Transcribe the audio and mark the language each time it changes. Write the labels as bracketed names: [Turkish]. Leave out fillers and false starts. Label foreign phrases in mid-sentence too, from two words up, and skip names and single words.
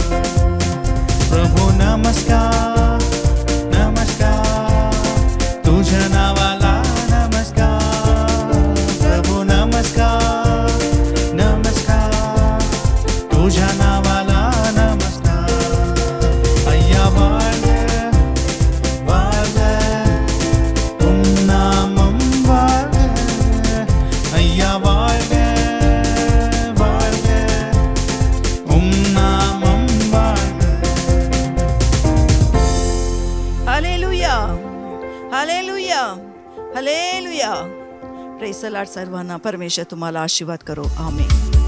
[Marathi] प्रभू नमस्कार नमस्कार, तुझ्या नावाला नमस्कार. प्रभू नमस्कार नमस्कार, तुझ्या नावाला नमस्कार. [Tamil] अय्या வாழ்க வாழ்க உம் நாமம் வாழ்க. ஐயா வாழ்க வாழ்க உம் நாமம் வாழ்க. [Hebrew] हालेलुया हालेलुया हालेलुया. [English] Praise the Lord. [Marathi] सर्वांना परमेश्वर तुम्हाला आशीर्वाद करो. आमेन.